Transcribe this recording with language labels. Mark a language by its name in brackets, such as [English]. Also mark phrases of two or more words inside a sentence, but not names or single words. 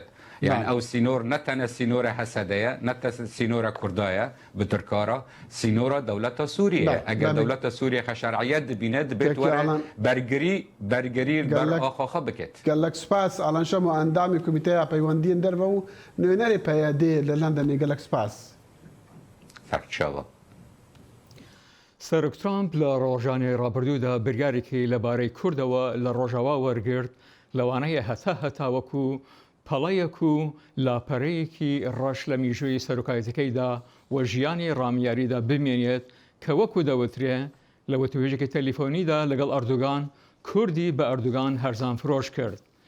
[Kurdish] Yani ew sînor ne tene sînora Hesede ye ne te sînora Kurda ye bi Tirkara sînora dewleta Sûriye eger dewleta Sûriye xwe şerعiyet dibîne dibêt were bergerî ber axa xwe biket. Gelek spas alan şem û endamê komîteya peywendiyên derve û nûnerê peyadê li Londonê gelek spas. Ferçava. [Central Kurdish] Serok Trump لە ڕۆژانەی ڕابردوودا بریارێکی لەبارەی کوردەوە لە ڕۆژاوا وەرگرت لەوانەیە هەتاوەکو پەڵەیەک و لاپەرەیەکی ڕەش لە میژووی سەرۆکایەتەکەیدا و ژیانی ڕامیاریدا بمێنێت کە وەکو دەوترێ لە وتوێژێکی تەلیفۆنیدا لەگەڵ ئەردوگان کوردی بە ئەردوگان هەرزان فرۆش کرد.